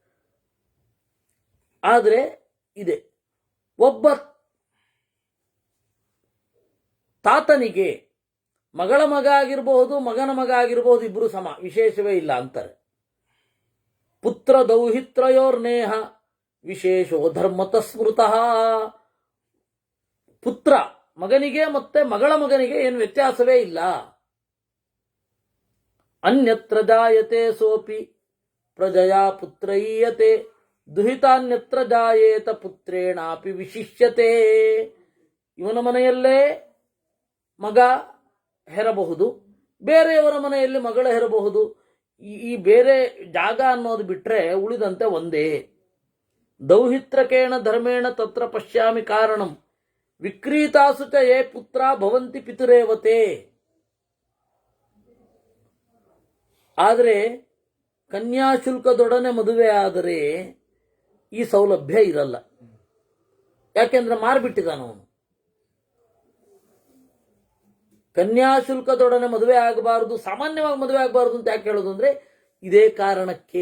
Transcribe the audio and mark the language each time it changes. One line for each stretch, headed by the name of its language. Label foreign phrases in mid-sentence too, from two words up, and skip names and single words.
Kannada: ಆದರೆ ಇದೆ, ಒಬ್ಬ ತಾತನಿಗೆ ಮಗಳ ಮಗ ಆಗಿರಬಹುದು, ಮಗನ ಮಗ ಆಗಿರಬಹುದು, ಇಬ್ಬರು ಸಮ, ವಿಶೇಷವೇ ಇಲ್ಲ ಅಂತಾರೆ.
Sanskrit: ಪುತ್ರ ದೌಹಿತ್ರಯೋರ್ನೇಹ ವಿಶೇಷೋ ಧರ್ಮತ ಸ್ಮೃತಃ.
Kannada: ಪುತ್ರ ಮಗನಿಗೆ ಮತ್ತೆ ಮಗಳ ಮಗನಿಗೆ ಏನು ವ್ಯತ್ಯಾಸವೇ ಇಲ್ಲ.
Sanskrit: ಅನ್ಯತ್ರ ಜಾಯತೆ ಸೋಪಿ ಪ್ರಜಯಾ ಪುತ್ರೈಯತೆ ದುಹಿತಾನ್ಯತ್ರ ಜಾಯೇತ ಪುತ್ರೇಣಾಪಿ ವಿಶಿಷ್ಯತೆ.
Kannada: ಇವನ ಮನೆಯಲ್ಲೇ ಮಗ ಹೆರಬಹುದು, ಬೇರೆಯವರ ಮನೆಯಲ್ಲಿ ಮಗಳ ಹೆರಬಹುದು. ಈ ಬೇರೆ ಜಾಗ ಅನ್ನೋದು ಬಿಟ್ರೆ ಉಳಿದಂತೆ ಒಂದೇ.
Sanskrit: ದೌಹಿತ್ರಕೇಣ ಧರ್ಮೇಣ ತತ್ರ ಪಶ್ಯಾಮಿ ಕಾರಣಂ ವಿಕ್ರೀತಾಸು ಚ ಯೇ ಪುತ್ರ ಭವಂತಿ ಪಿತುರೇವತೆ.
Kannada: ಆದರೆ ಕನ್ಯಾಶುಲ್ಕದೊಡನೆ ಮದುವೆ ಆದರೆ ಈ ಸೌಲಭ್ಯ ಇರಲ್ಲ. ಯಾಕೆಂದ್ರೆ ಮಾರ್ಬಿಟ್ಟಿದ್ದಾನವನು. ಕನ್ಯಾಶುಲ್ಕದೊಡನೆ ಮದುವೆ ಆಗಬಾರದು, ಸಾಮಾನ್ಯವಾಗಿ ಮದುವೆ ಆಗಬಾರದು ಅಂತ ಯಾಕೆ ಹೇಳೋದು ಅಂದ್ರೆ ಇದೇ ಕಾರಣಕ್ಕೆ.